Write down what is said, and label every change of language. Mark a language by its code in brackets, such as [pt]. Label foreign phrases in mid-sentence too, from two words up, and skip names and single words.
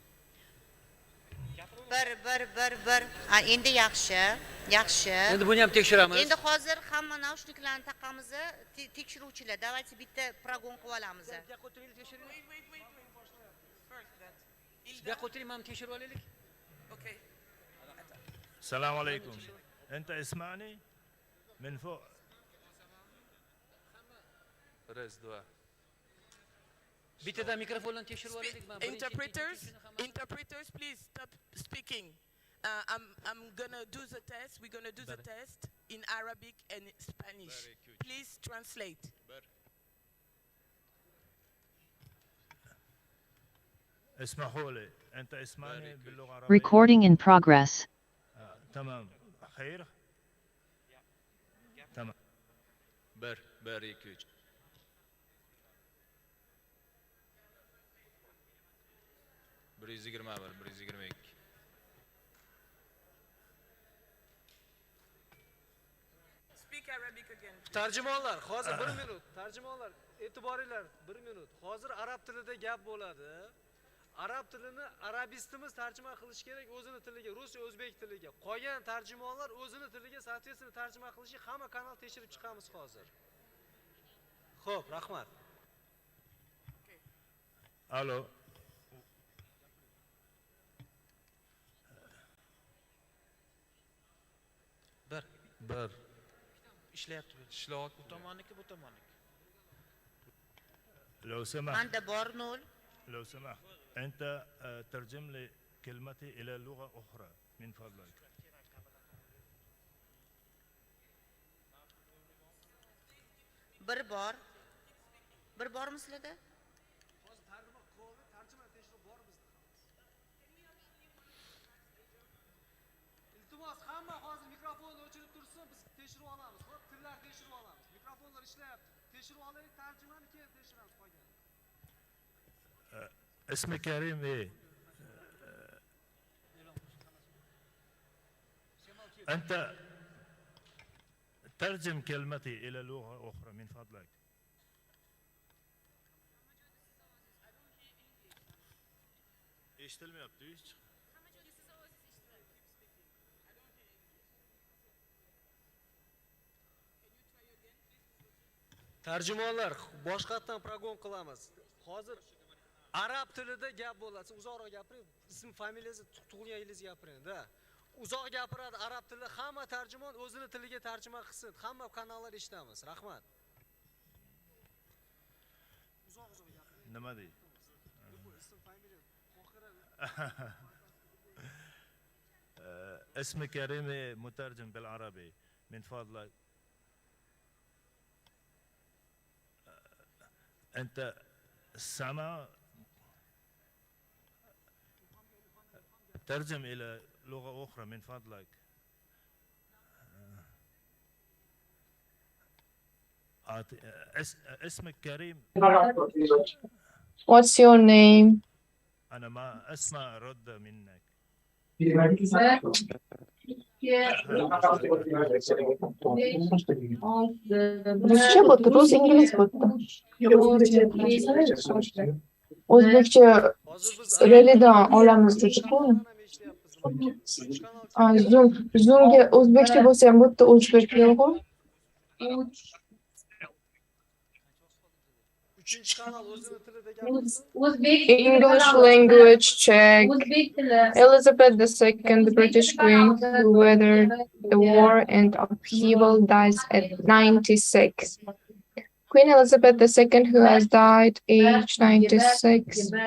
[uz] Bir. Ha, endi yaxshi. Endi buni ham tekshiramiz. Endi hozir hamma naushniklarni taqamiz, tekshiruvchilar. Давайте bitta progon qilib olamiz. Ham tekshirib olaylik. Okay. [ar] السلام عليكم. أنت اسمعني من فوق. Res, dua. [uz] Bittadan mikrofondan tekshirib olaylik. [en] Interpreters, please stop speaking. I'm gonna do the test. We're gonna do the test in Arabic and Spanish. Please translate. [ar] اسمحوا لي. أنت اسمعني باللغة العربية. [en] Recording in progress. [ar] تمام. خير. تمام. [uz] Bir, 2, 3. Bir 122. [en] Speak Arabic again. [uz] Tarjimonlar, hozir 1 minut. Tarjimonlar, e'tiboringlar 1 minut. Hozir arab tilida gap bo'ladi. Arab tilini arabistimiz tarjima qilish kerak o'zini tiliga, rus, o'zbek tiliga. Qolgan tarjimonlar o'zini tiliga soответственно tarjima qilishi hamma kanal tekshirib chiqamiz hozir. Xo'p, rahmat. Alo. Bir. Ishlayapti. Ishlayapti. Bu tomonniki, bu tomonniki. [ar] لو سمحت. [uz] Anda bor 0. [ar] لو سمحت أنت ترجم لي كلمتي إلى لغة أخرى من فضلك. [uz] Bir bormi sizlarda? Iltimos, hamma hozir mikrofonni o'chirib tursin, biz tekshirib olamiz. Xo'p, tillar tekshirib olamiz. Mikrofonlar ishlayapti. Tekshirib olaylik, tarjimani keyin tekshiramiz qolgan. [ar] اسمي كريم إيه؟ أنت ترجم كلمتي إلى لغة أخرى من فضلك. [uz] Eshtilmayapti hech. Tarjimonlar, boshqatdan progon qilamiz. Hozir arab tilida gap bo'ladi. Uzoqroq gapiring. Ism, familiyangizni, tug'ilgan yilingizni gapiring-da. Uzoq gapiradi arab tilida. Hamma tarjimon o'zini tiliga tarjima qilsin. Hamma kanallar eshitamiz. Rahmat. Uzoq gapiring. Nima deydi? Ism, familiya, [ar] اسمي كريم مترجم بالعربي من فضلك. أنت سمع ترجم إلى لغة أخرى من فضلك. اسمك كريم. [en] What's your name? [ar] أنا ما أسمع رد منك. [uz] Ruscha bo'pti, rus ingliz bo'pti. O'zbekcha relidan olamiz dedi-ku. Zoomga o'zbekcha bo'lsa ham bo'pti, o'zbekcha yo'q-ku. 3-chi kanal o'zini tilida [en] English language check. Elizabeth II, the British Queen, who weathered the war and upheaval, dies at 96. Queen Elizabeth II, who has died age 96.